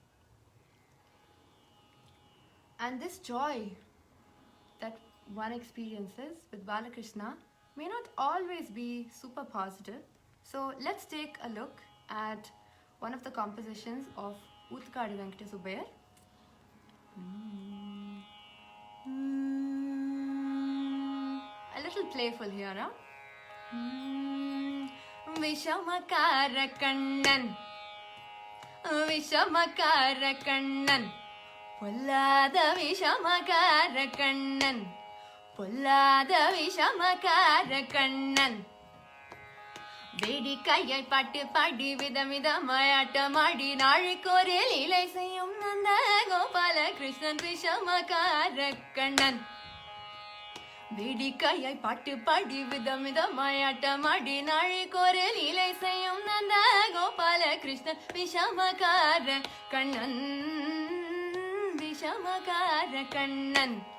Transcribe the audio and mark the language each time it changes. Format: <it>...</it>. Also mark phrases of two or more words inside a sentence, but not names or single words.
<en>And this joy that one experiences with Balakrishna may not always be super positive. So let's take a look at one of the compositions of Utkadi Venkata Subbayar. A little playful here, huh?</en> <ta>விஷமகார கண்ணன், விஷமகார கண்ணன், பொல்லாத விஷமகார கண்ணன், பொல்லாத விஷமகார கண்ணன். வேடிக்கையாய் பாட்டு பாடி விதமிதமாய் ஆட்டமாடி நாளுக்கொரு லீலை செய்யும் நந்த கோபால கிருஷ்ணன் விஷமகார கண்ணன். வேடிக்கையாய் பாட்டு பாடி விதமிதமாய் ஆட்டமாடி நாளுக்கொரு லீலை செய்யும் நந்த கோபால கிருஷ்ணன் விஷமகார கண்ணன், விஷமகார கண்ணன்.</ta>